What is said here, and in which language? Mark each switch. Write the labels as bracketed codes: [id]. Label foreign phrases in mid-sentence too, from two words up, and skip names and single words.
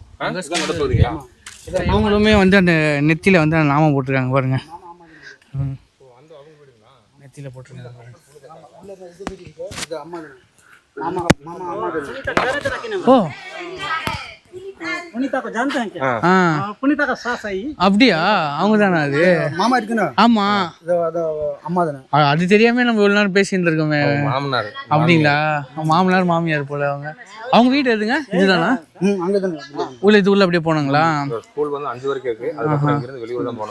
[ta] நடுப்பகுதியா? அவங்களுமே வந்து அந்த நெத்தியில் வந்து அந்த நாமம் போட்டிருக்காங்க பாருங்க. நெத்தியில் போட்டிருக்காங்க. ஓ [hi] पुनीता को जानते हैं क्या? हाँ पुनीता का सास है [ta] அப்படியா அவங்க தானே அது மாமா இருக்குண்ணா ஆமா அது அம்மா தானே அது தெரியாம நம்ம இவ்வளவு நேரம் பேசிட்டு இருக்கோமே மாமனார் அப்படிங்களா மாமனார் மாமியார் போல அவங்க வீடு எதுங்க இதுதானா அங்கே தானே உள்ள இது உள்ள அப்படியே போனாங்களா ஸ்கூல் வந்து 5 வரைக்கும் இருக்கு அதுக்கப்புறம் இங்கிருந்து வெளியூர் தான் போகணும்